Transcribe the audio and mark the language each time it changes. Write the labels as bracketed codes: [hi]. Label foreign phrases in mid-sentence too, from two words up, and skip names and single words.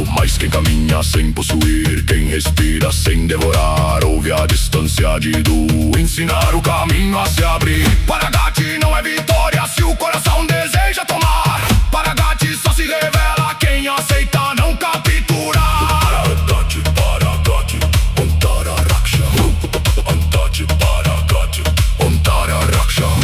[pt] Mas quem caminha sem possuir, quem respira sem devorar, ouve a distância de Du ensinar o caminho a se abrir. Para Gatti não é vitória se o coração deseja tomar. Para Gatti só se revela quem aceita não capturar. [sa] Para Gatti, Antara Raksha. Antati para Gatti, Antara Raksha.